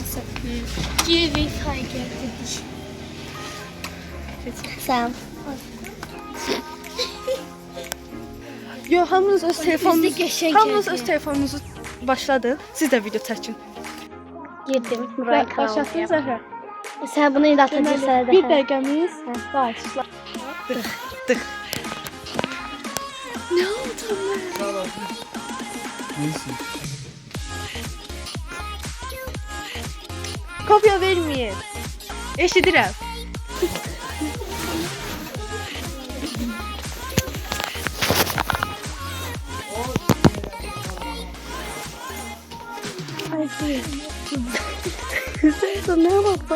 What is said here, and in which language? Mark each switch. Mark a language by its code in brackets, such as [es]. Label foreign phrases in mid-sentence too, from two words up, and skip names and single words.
[tr] Gibi Tiger dedik. Sen. [az] Yo, hamınız öz telefonunuzu, qəşəng hamınız hədiyyə. öz telefonunuzu başladın. Siz də video çəkin. Girdim. Başlatdın Zəhra. Sen bunu indi atacaqsan da. 1 dəqiqəmiz var. Dıx. [tr] Ne oldu lan? [az] Kopya verməyin. Eşidirəm. [tr] Sen ne yaptın?